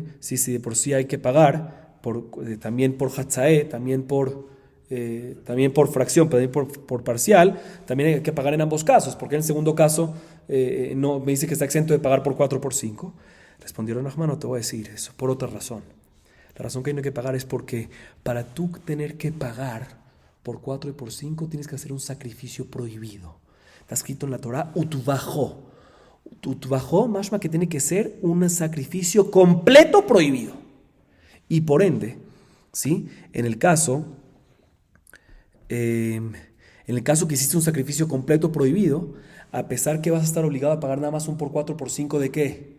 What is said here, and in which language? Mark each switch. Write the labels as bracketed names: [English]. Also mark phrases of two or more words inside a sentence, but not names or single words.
[Spanish] Sí, de por sí hay que pagar, también por Hatzae, también por fracción, también por parcial, también hay que pagar en ambos casos, porque en el segundo caso no me dice que está exento de pagar por 4 por 5. Respondieron, Nachman, no te voy a decir eso, por otra razón. La razón que no hay que pagar es porque para tú tener que pagar por 4 y por 5 tienes que hacer un sacrificio prohibido. Está escrito en la Torah, utvajó. Utvajó, mashma que tiene que ser un sacrificio completo prohibido. Y por ende, ¿sí? En el caso que hiciste un sacrificio completo prohibido, a pesar que vas a estar obligado a pagar nada más un por 4 por 5 ¿de qué?